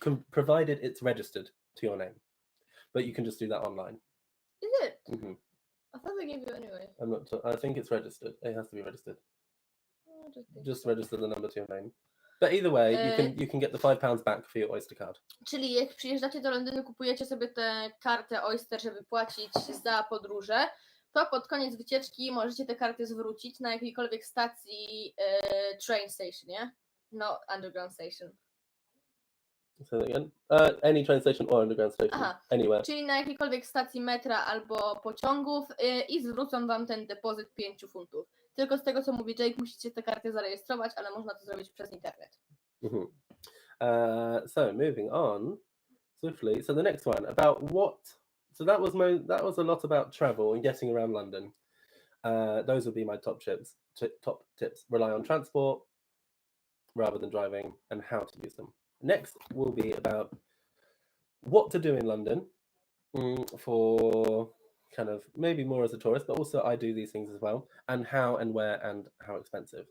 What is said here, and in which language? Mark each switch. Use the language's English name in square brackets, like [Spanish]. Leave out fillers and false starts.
[English] Provided it's registered to your name. But you can just do that online. Is it? I thought they gave you anyway. I think it's registered. It has to be registered. Just register the number to your name. But either way, you can get the £5 back for your Oyster card. [Polish] Czyli jak przyjeżdżacie do Londynu, kupujecie sobie tę kartę Oyster, żeby płacić za podróże, to pod koniec wycieczki możecie te karty zwrócić na jakiejkolwiek stacji [English] train station, [Polish] nie? No, [English] underground station. Say that again. Any train station or underground station. Aha. Anywhere. [Polish] Czyli na jakiejkolwiek stacji metra albo pociągów i zwrócą wam ten depozyt 5 funtów. Tylko z tego, co mówi Jake, musicie tę kartę zarejestrować, ale można to zrobić przez internet. [English] Mhm. So moving on swiftly. So the next one about what. So that was a lot about travel and getting around London. Those would be my top tips. Top tips: rely on transport rather than driving, and how to use them. Next will be about what to do in London for kind of maybe more as a tourist, but also I do these things as well, and how and where and how expensive.